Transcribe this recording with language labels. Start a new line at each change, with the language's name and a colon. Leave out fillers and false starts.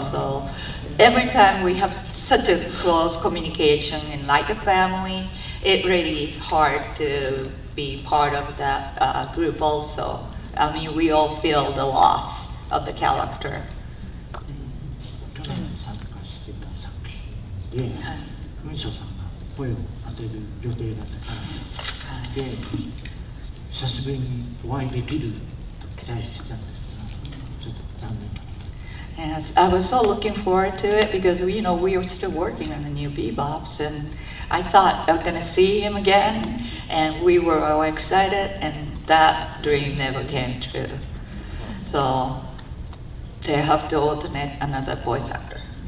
English: So every time we have such a close communication and like a family, it's really hard to be part of that group also. I mean, we all feel the loss of the character.
Japanese: 去年参加してた作品で、雲翔さんが声を当てる予定だったからで、久しぶりにお会いできると期待してたんですが、ちょっと残念な。
English: Yes, I was so looking forward to it because we were still working on the new bebops, and I thought I was gonna see him again, and we were all excited, and that dream never came true. So they have to alternate another voice actor.